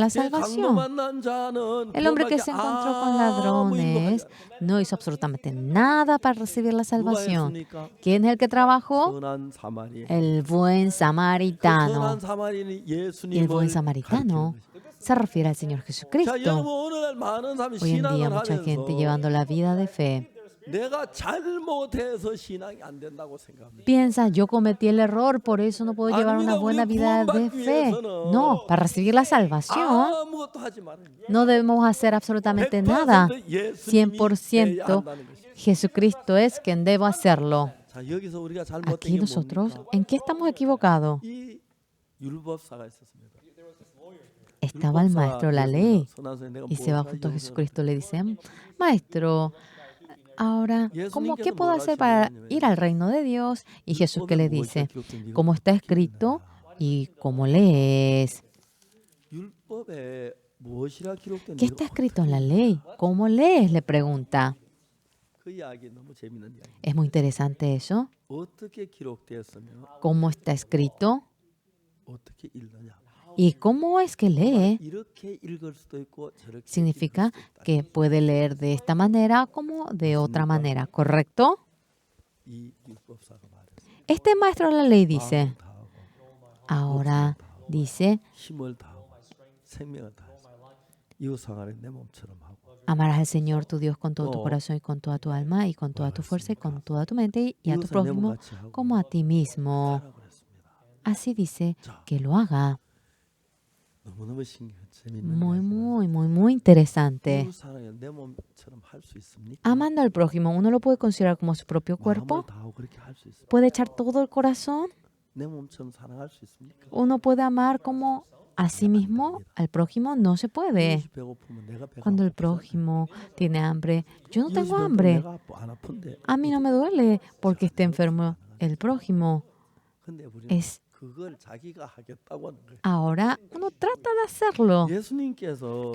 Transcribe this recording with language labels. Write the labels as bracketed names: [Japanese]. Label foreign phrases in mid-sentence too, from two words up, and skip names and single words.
[Korean] 그 강도 [Spanish] salvación. [Korean] 만난 자는 [Spanish] El hombre que [Korean] 구원받기 [Spanish] se encontró con [Korean] 아무 [Spanish] ladrones [Korean] 인도하지 [Spanish] no hizo absolutamente nada para recibir la [Korean] 누가 [Spanish] salvación. [Korean] 했습니까? [Spanish] ¿Quién es el que trabajó? [Korean] 선한 사마리아. [Spanish] El buen [Korean] 그 [Spanish] samaritano. [Korean] 선한 사마리아는 [Spanish] Y el [Korean] 예수님을 [Spanish] buen [Korean] 가리키는 [Spanish] samaritano [Korean] 것이죠. [Spanish] se refiere al Señor [Korean] 자, [Spanish] Jesucristo. [Korean] 여러분 오늘날 많은 사람이 [Spanish] Hoy en día [Korean] 신앙을 [Spanish] mucha gente [Korean] 하면서 [Spanish] llevando la vida de fe [Korean] 내가 잘못해서 신앙이 안 된다고 생각합니다. [Spanish] piensa, yo cometí el error, por eso no puedo llevar una buena vida de fe. No, para recibir la salvación [Korean] 아무것도 하지 말아요. [Spanish] no debemos hacer absolutamente nada. 100% 100% Jesucristo es quien debe hacerlo. [Korean] 자, 여기서 우리가 잘못된 [Spanish] Aquí [Korean] 게 [Spanish] nosotros, [Korean] 뭡니까? [Spanish] ¿en qué estamos equivocados? [Korean] 이 율법사가 있었습니다. [Spanish] Estaba el maestro de la ley [Korean] 선하서 내가 [Spanish] y se va [Korean] 무엇을 [Spanish] junto a [Korean] 하려고 [Spanish] Jesucristo. Le dice, maestro, ahora, ¿qué puedo hacer para ir al reino de Dios? Y Jesús que le dice, como está escrito y como lees. [Korean] 율법에 무엇이라 기록된 [Spanish] ¿Qué está escrito en la ley? ¿Cómo lees? Le pregunta. [Korean] 그 이야기 너무 재밌는 이야기. [Spanish] Es muy interesante eso. [Korean] 어떻게 기록되었으며 [Spanish] ¿Cómo está escrito? [Korean] 어떻게 읽느냐. [Spanish] ¿Y cómo es que lee? [Korean] 이렇게 읽을 수도 있고 저렇게 [Spanish] Significa [Korean] 읽을 수도 있다. [Spanish] que puede leer de esta manera como de otra manera, ¿correcto? [Korean] 이 율법사가 말했어. [Spanish] Este maestro de la ley dice, [Korean] 마음을 다하고 [Spanish] ahora dice, [Korean] 힘을 다하고 생명을 다해서 이웃 상하를 내 몸처럼 하고 [Spanish] amarás al Señor tu Dios con todo tu corazón y con toda tu alma y con toda tu fuerza y con toda tu mente y a tu [Korean] 이웃을 내 [Spanish] prójimo [Korean] 몸같이 하고 [Spanish] como a ti mismo. [Korean] 하라고 그랬습니다. [Spanish] Así dice que lo haga. [Korean] 너무너무 재밌는 [Spanish] Muy, [Korean] 이야기예요. [Spanish] muy interesante. [Korean] 이웃 사랑을 내 몸처럼 할 수 있습니까? [Spanish] Amando al prójimo, ¿uno lo puede considerar como su propio [Korean] 마음을 [Spanish] cuerpo? [Korean] 다하고 그렇게 할 수 있습니까? [Spanish] ¿Puede echar todo el corazón? [Korean] 내 몸처럼 사랑할 수 있습니까? [Spanish] ¿Uno puede amar como a sí mismo? Al prójimo no se puede. [Korean] 이웃이 배고프면 내가 배가 [Spanish] Cuando el [Korean] 고프잖아요. [Spanish] prójimo tiene hambre, yo no [Korean] 이웃이 [Spanish] tengo [Korean] 배고프면 [Spanish] hambre. [Korean] 내가 안 아픈데. [Spanish] A mí no me duele porque esté enfermo el prójimo. [Korean] 근데 우리는 [Spanish] Es [Korean] 그걸 자기가 하겠다고 하는 거예요. [Spanish] ahora uno trata de hacerlo. [Korean] 예수님께서